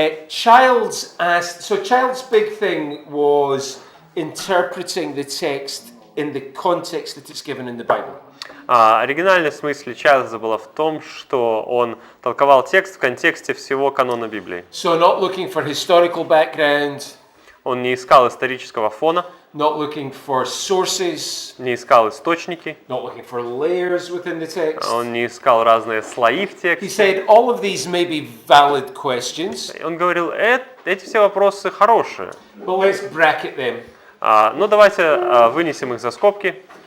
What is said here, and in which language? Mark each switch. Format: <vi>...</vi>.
<en>Child's big thing was interpreting the text in the context that it's given in the Bible.</en> <ru>Оригинальный смысл Чайльза была в том, что он толковал текст в контексте всего канона Библии.</ru> <en>So not looking for historical background,</en> <ru>Он не искал исторического фона,</ru> <en>not looking for sources,</en> <ru>не искал источники,</ru> <en>not looking for layers within the text.</en> <ru>он не искал разные слои в</ru> <en>He</en> <ru>тексте.</ru> <en>said all of these may be valid questions,</en> <ru>Он говорил, эти все вопросы хорошие,</ru> <en>but let's bracket them</en> <ru>но давайте вынесем их за скобки</ru>